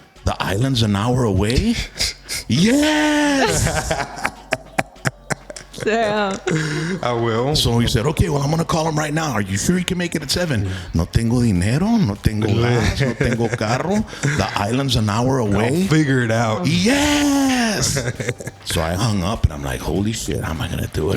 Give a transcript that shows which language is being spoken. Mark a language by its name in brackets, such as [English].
[English] The island's an hour away. Yes! Yeah. I will. So he said, okay, well, I'm going to call him right now. Are you sure you can make it at 7? [Spanish] No tengo dinero, no tengo gas, no tengo carro. [English] The island's an hour away. I'll figure it out. Yes! So I hung up, and I'm like, holy shit, how am I going to do it?